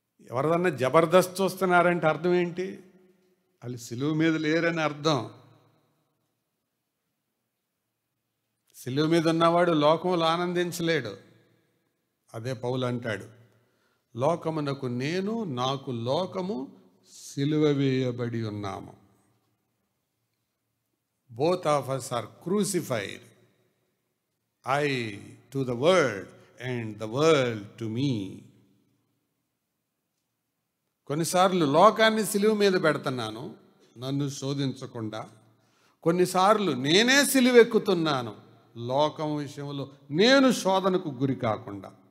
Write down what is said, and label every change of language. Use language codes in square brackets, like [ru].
[te] ఎవరిదన్నా జబర్దస్త్ చూస్తున్నారంటే అర్థం ఏంటి? వాళ్ళు సిలువ మీద లేరని అర్థం. సిలువ మీద ఉన్నవాడు లోకంలో ఆనందించలేడు. అదే పౌలు అంటాడు, లోకమునకు నేను, నాకు లోకము సిలువ వేయబడి ఉన్నాము. [en] Both of us are crucified. I to the world and the world to me. [te] కొన్నిసార్లు లోకాన్ని సిలువ మీద పెడుతున్నాను నన్ను శోధించకుండా. కొన్నిసార్లు నేనే సిలువెక్కుతున్నాను లోకం విషయంలో నేను శోధనకు గురి కాకుండా.